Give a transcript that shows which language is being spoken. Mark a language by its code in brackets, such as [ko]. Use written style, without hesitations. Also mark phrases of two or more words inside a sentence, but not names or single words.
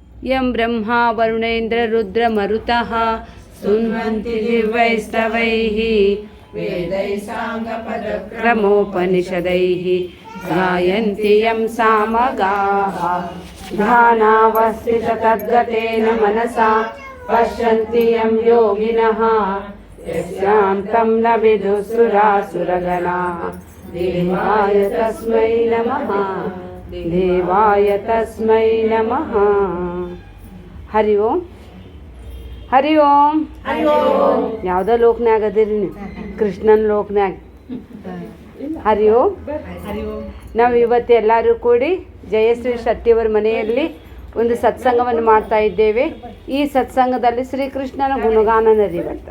[sa] यं ब्रह्मा वरुणेन्द्र रुद्रमरुतः सुन्वन्ति दिव्यैस्तवैः वेदैः साङ्गपदक्रमोपनिषदैः गायन्ति यं सामगाः ध्यानावस्थिततद्गतेन मनसा पश्यन्ति यं योगिनः यस्यां तं न विदुःसुरासुरगणाः देवाय तस्मै नमः देवाय तस्मै नमः. ಹರಿ ಓಂ ಹರಿ ಓಂ. [kn] ಯಾವುದೋ ಲೋಕನ್ಯಾಗ ಅದಿರಿ ನೀವು? ಕೃಷ್ಣನ ಲೋಕನ್ಯಾಗ. [sa] ಹರಿ ಓಂ. [kn] ನಾವು ಇವತ್ತು ಎಲ್ಲರೂ ಕೂಡಿ ಜಯಶ್ರೀ ಶೆಟ್ಟಿಯವರ ಮನೆಯಲ್ಲಿ ಒಂದು ಸತ್ಸಂಗವನ್ನು ಮಾಡ್ತಾ ಇದ್ದೇವೆ. ಈ ಸತ್ಸಂಗದಲ್ಲಿ ಶ್ರೀಕೃಷ್ಣನ ಗುಣಗಾನ ನಡೆಯುತ್ತೆ.